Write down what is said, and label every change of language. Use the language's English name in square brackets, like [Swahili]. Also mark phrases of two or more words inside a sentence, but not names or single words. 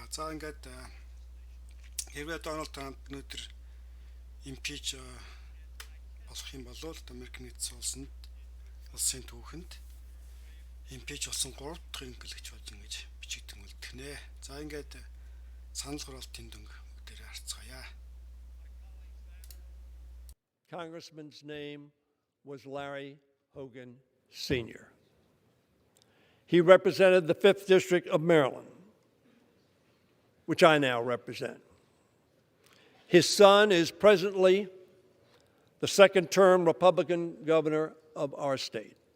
[Mongolian] За ингээд хэрвээ Доналд Трамп өнөөдөр импич болох юм бол Америкийн нэгдсэн улсын түүхэнд импич болсон 3 дахь ерөнхийлөгч болно гэж бичигдэн үлдэнэ. За ингээд санал хураалтын дөнгө дээр харцгаая. [English] Congressman's name was Larry Hogan Sr. He represented the 5th District of Maryland, which I now represent. His son is presently the 2nd-term Republican governor of our state.